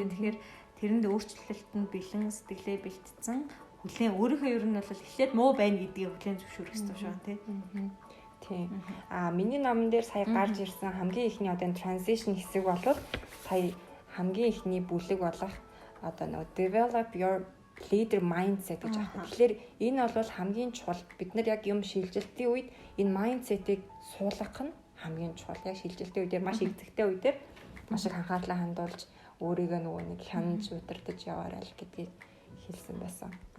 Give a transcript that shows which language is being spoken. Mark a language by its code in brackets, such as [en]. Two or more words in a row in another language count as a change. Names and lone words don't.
[mn] Тэгэхээр тэрэнд өөрчлөлтөнд бэлэн сэтгэлээ бэлтцсэн хүлээн өөрийнхөө ер нь бол эхлээд муу байна гэдгийг хүлээн зөвшөөрөх хэрэгтэй шүү тий. Тийм. Миний номон дээр сая гарч ирсэн хамгийн ихний одоо transition хэсэг бол сая хамгийн ихний бүлэг болох одоо нөгөө [en] develop your leader mindset [mn] гэж байна. Тэгэхээр энэ бол хамгийн чухал. Бид нар яг юм шилжилтийн үед энэ mindset-ийг суулгах нь хамгийн чухал. Яг шилжилтийн үедээ маш эцэгтэй үедээ маш их анхаарлаа хандуулж өөрийгөө нөгөө нэг хянаж удирдах яваарай л гэдгийг хэлсэн байсан.